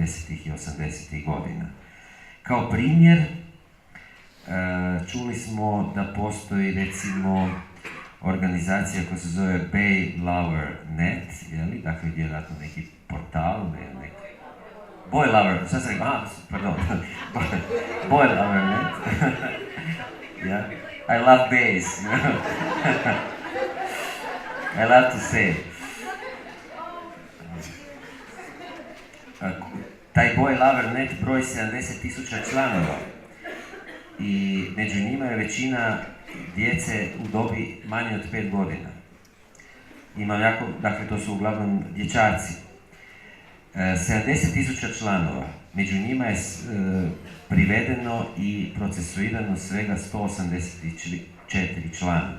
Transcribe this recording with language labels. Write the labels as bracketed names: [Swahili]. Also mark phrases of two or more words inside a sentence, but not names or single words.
[Croatian] i 80. godina. Kao primjer, čuli smo da postoji, recimo, organizacija koja se zove BoyLover.net, dakle, vjerojatno neki portal, neki Boy Lover, sad sam rekao, pardon, Boy Lover.net. [English] Yeah. I love bass, you know. I love to say. [Croatian] Taj Boy Lover.net broji 70.000 članova i među njima je većina djece u dobi manje od 5 godina. Dakle, to su uglavnom dječaci. 70.000 članova, među njima je privedeno i procesuirano svega 184 člana.